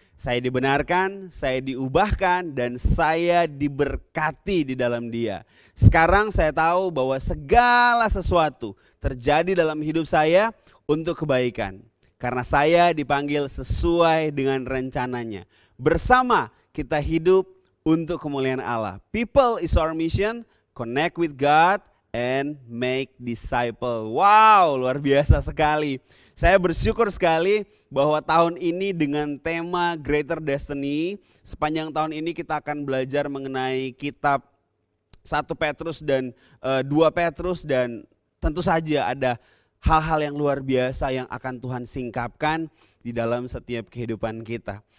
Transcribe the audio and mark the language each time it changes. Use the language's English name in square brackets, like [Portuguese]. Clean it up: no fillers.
[Indonesian] Saya dibenarkan, saya diubahkan, dan saya diberkati di dalam Dia. Sekarang saya tahu bahwa segala sesuatu terjadi dalam hidup saya untuk kebaikan. Karena saya dipanggil sesuai dengan rencananya. Bersama kita hidup untuk kemuliaan Allah. [English] People is our mission, connect with God, and make disciple. [Indonesian] Wow, luar biasa sekali. Saya bersyukur sekali bahwa tahun ini dengan tema Greater Destiny, sepanjang tahun ini kita akan belajar mengenai kitab 1 Petrus dan 2 Petrus, dan tentu saja ada hal-hal yang luar biasa yang akan Tuhan singkapkan di dalam setiap kehidupan kita.